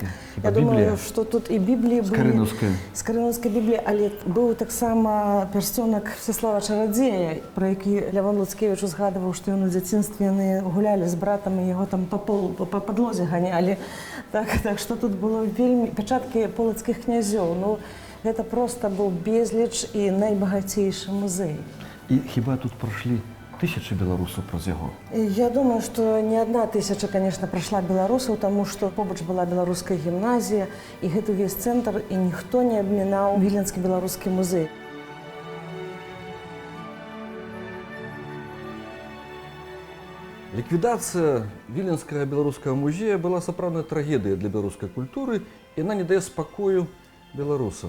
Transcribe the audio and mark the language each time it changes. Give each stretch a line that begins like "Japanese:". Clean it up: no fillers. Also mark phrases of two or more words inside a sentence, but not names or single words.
Belarusian: Я думаю, што тут і Бібліі былі... З Карыноўскай Бібліі, але быў таксама пярсцёнак Всеслава Чарадзея, пра які Лявон Луцкевіч узгадываў, што ён у дзяцінстве яны гулялі з братам і яго там па падлозе ганялі. Так што тут было вельмі... Пячаткі полацкіх князёў. Ну, гэта проста быў безліч і найбагацейшы музей. І хіба тут пройшлі тысячы беларусаў праз яго.
Russian: Я думаю, что не одна тысяча, конечно, прошла белорусов, потому что побач была белорусская гимназия, и это весь центр, и никто не обминал Виленский белорусский музей.
Belarusian: Ліквідацыя Віленскага беларускага музея была сапраўднай трагедыяй для беларускай культуры, і яна не дае спакою беларусам.